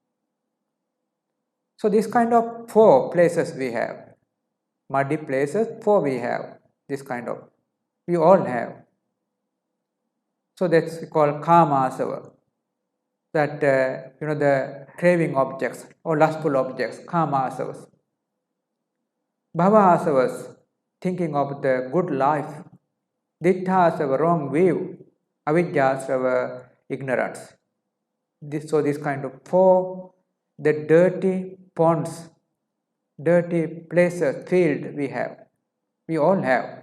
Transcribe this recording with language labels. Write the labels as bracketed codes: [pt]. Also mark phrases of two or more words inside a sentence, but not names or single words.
[en] So this kind of 4 places we have. Muddy places, 4 we have. This kind of, we all have. So that's called [pi] kama asava. [en] That the craving objects or lustful objects, [pi] kama asavas. Bhava asavas, [en] thinking of the good life. [pi] Dittha asava, [en] wrong view. [pi] Avidya asava, ignorance. [en] This kind of 4, the dirty ponds, dirty places, field we have. We all have.